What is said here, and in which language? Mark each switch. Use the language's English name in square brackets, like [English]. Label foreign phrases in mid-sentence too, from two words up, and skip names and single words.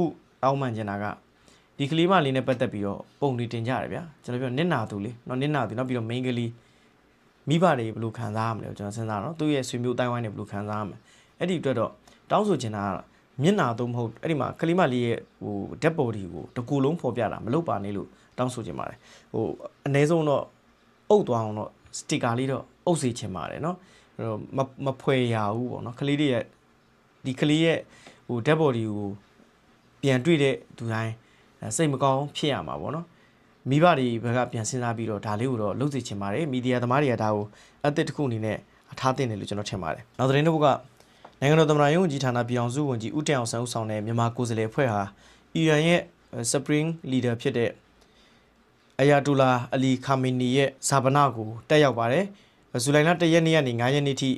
[Burmese] တောင်းပန်ချင်တာကဒီကလေးမလေးနဲ့ပတ်သက်ပြီးတော့ပုံတွေတင်ကြရတယ်ဗျာကျွန်တော်ပြောနစ်နာသူလေနော်နစ်နာသူနောက်ပြီးတော့ main ကလေးမိဘတွေဘယ်လိုခံစားရမလဲကျွန်တော်စဉ်းစားတော့သူ့ရဲ့ဆွေမျိုးတိုင်းဝိုင်းတွေဘယ်လိုခံစားရမလဲအဲ့ဒီအတွက်တော့တောင်းဆိုချင်တာကမျက်နာတော့မဟုတ်အဲ့ဒီမှာကလေးမလေးရဲ့ဟို [English] dead body [Burmese] ကိုတကူလုံးဖော်ပြတာမလုပ်ပါနဲ့လို့တောင်းဆိုချင်ပါတယ်ဟိုအနည်းဆုံးတော့အုပ်သွားအောင် တော့စတစ်ကာလေးတော့အုပ်စေချင်ပါတယ်เนาะအဲ့တော့မဖွယ်ရဘူးပေါ့เนาะကလေးတွေရဲ့ဒီကလေးရဲ့ဟို [English] dead body [Burmese] ကိုပြန်တွေ့တဲ့သူတိုင်းစိတ်မကောင်းဖြစ်ရမှာပေါ့เนาะမိဘတွေဘက်ကပြန်စဉ်းစားပြီးတော့ဒါလေးကိုတော့လုပ်စေချင်ပါတယ်မီဒီယာသမားတွေကဒါကိုအသစ်တစ်ခုအနေနဲ့ထားတင်တယ်လို့ကျွန်တော်ထင် ပါတယ်နောက်သတင်းတစ်ပုဒ်ကနိုင်ငံတော်သမ္မတရုံးဝန်ကြီးဌာနပြည်အောင်စုဝန်ကြီးဦးတင်အောင်ဆန်းဦးဆောင်တဲ့မြန်မာကိုယ်စားလှယ်အဖွဲ့ဟာအီရန်ရဲ့ [English] Supreme Leader [Burmese] ဖြစ်တဲ့အယာတိုလာအလီခါမီနီရဲ့ဇာပနာကိုတက်ရောက်ပါတယ်ဇူလိုင်လ1ရက်နေ့ကနေ9ရက်နေ့ထိ